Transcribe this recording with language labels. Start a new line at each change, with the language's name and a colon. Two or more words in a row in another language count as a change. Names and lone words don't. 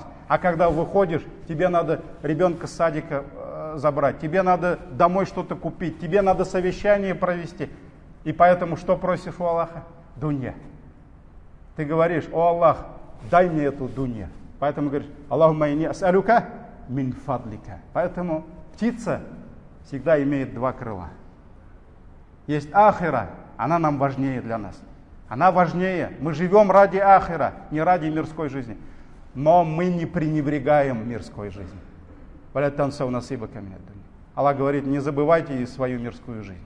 Russian: А когда выходишь, тебе надо ребенка с садика забрать, тебе надо домой что-то купить, тебе надо совещание провести. И поэтому что просишь у Аллаха? Дунья. Ты говоришь, о Аллах, дай мне эту дунья. Поэтому говоришь,
Arabic: اللهم إني أسألك من فضلك.
Russian: Поэтому птица всегда имеет два крыла. Есть ахира, она нам важнее для нас. Она важнее. Мы живем ради ахира, не ради мирской жизни. Но мы не пренебрегаем мирской жизнью. Аллах говорит, не забывайте свою мирскую жизнь.